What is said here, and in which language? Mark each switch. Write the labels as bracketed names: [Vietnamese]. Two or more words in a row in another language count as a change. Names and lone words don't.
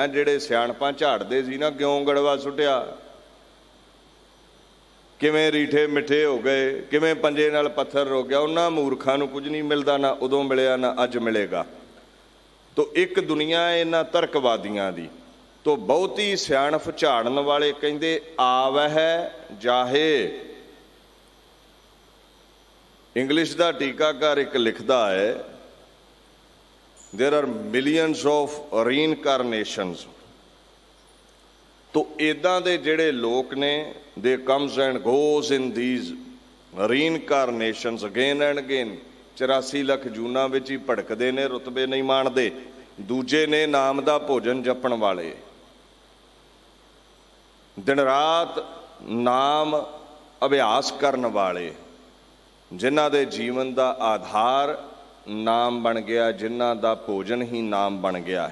[Punjabi] ਜਿਹੜੇ ਸਿਆਣਪਾਂ ਝਾੜਦੇ ਸੀ ਨਾ ਕਿਉਂ ਗੜਵਾ ਸੁੱਟਿਆ, ਕਿਵੇਂ ਰੀਠੇ ਮਿੱਠੇ ਹੋ ਗਏ, ਕਿਵੇਂ ਪੰਜੇ ਨਾਲ ਪੱਥਰ ਰੋ ਗਿਆ, ਉਹਨਾਂ ਮੂਰਖਾਂ ਨੂੰ ਕੁਝ ਨਹੀਂ ਮਿਲਦਾ, ਨਾ ਉਦੋਂ ਮਿਲਿਆ ਨਾ ਅੱਜ ਮਿਲੇਗਾ। ਤੋ ਇੱਕ ਦੁਨੀਆ ਇਹਨਾਂ ਤਰਕਵਾਦੀਆਂ ਦੀ। ਤੋ ਬਹੁਤੀ ਸਿਆਣਪ ਝਾੜਨ ਵਾਲੇ ਕਹਿੰਦੇ ਆਵਹਿ ਜਾਹੇ। ਇੰਗਲਿਸ਼ ਦਾ ਟੀਕਾਕਾਰ ਇੱਕ ਲਿਖਦਾ ਹੈ, [English] there are millions of reincarnations। [Punjabi] ਤੋ ਇੱਦਾਂ ਦੇ ਜਿਹੜੇ ਲੋਕ ਨੇ, [English] they comes and goes in these reincarnations again and again। [Punjabi] 84 ਲੱਖ ਜੂਨਾਂ ਵਿੱਚ ਹੀ ਭੜਕਦੇ ਨੇ, ਰੁਤਬੇ ਨਹੀਂ ਮਾਣਦੇ। ਦੂਜੇ ਨੇ ਨਾਮ ਦਾ ਭੋਜਨ ਜਪਣ ਵਾਲੇ, ਦਿਨ ਰਾਤ ਨਾਮ ਅਭਿਆਸ ਕਰਨ ਵਾਲੇ, ਜਿਨ੍ਹਾਂ ਦੇ ਜੀਵਨ ਦਾ ਆਧਾਰ ਨਾਮ ਬਣ ਗਿਆ, ਜਿਨ੍ਹਾਂ ਦਾ ਭੋਜਨ ਹੀ ਨਾਮ ਬਣ ਗਿਆ।